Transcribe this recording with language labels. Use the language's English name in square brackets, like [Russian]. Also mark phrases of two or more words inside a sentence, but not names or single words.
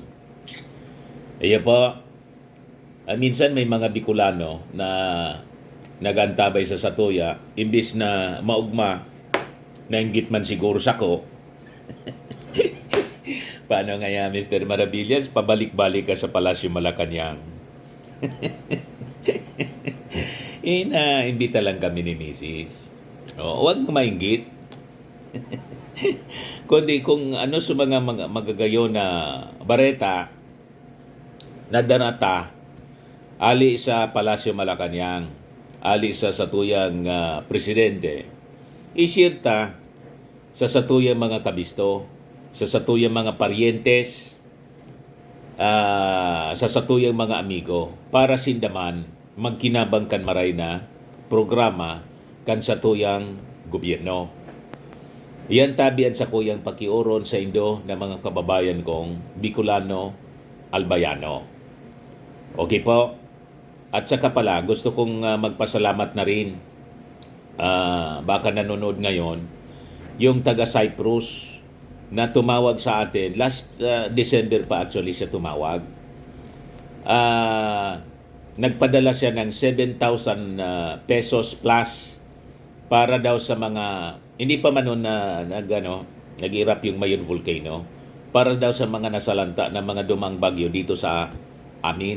[Bikol] Iyo po, minsan may mga Bicolano na nagantabay sa satuya, imbis na maugma, nainggit man siguro sa ko. [Filipino] Paano nga yan, Mr. Maravillas? Pabalik-balik ka sa Palasyo Malacanang. Imbita lang kami ni Mrs. Huwag mo mainggit. [Bikol] Kundi kung ano sa mga magagayo na bareta na danata, ali sa Palasyo Malacanang, ali sa satuyang presidente, i-share ta sa satuyang mga kabisto, sa satuyang mga parientes, sa satuyang mga amigo, para sindaman magkinabang kan maray na programa kan satuyang gobyerno. Yan tabian sa kuyang pakiuron sa Indo na mga kababayan kong Bicolano, Albayano. [Filipino] Okay po? At saka pala, gusto kong magpasalamat na rin, baka nanonood ngayon, yung taga Cyprus na tumawag sa atin. [English] Last December [Filipino] pa actually siya tumawag. Nagpadala siya ng 7,000 pesos plus para daw sa mga, hindi pa man nun na nag-irap yung Mayon Volcano, para daw sa mga nasalanta na mga dumang bagyo dito sa amin.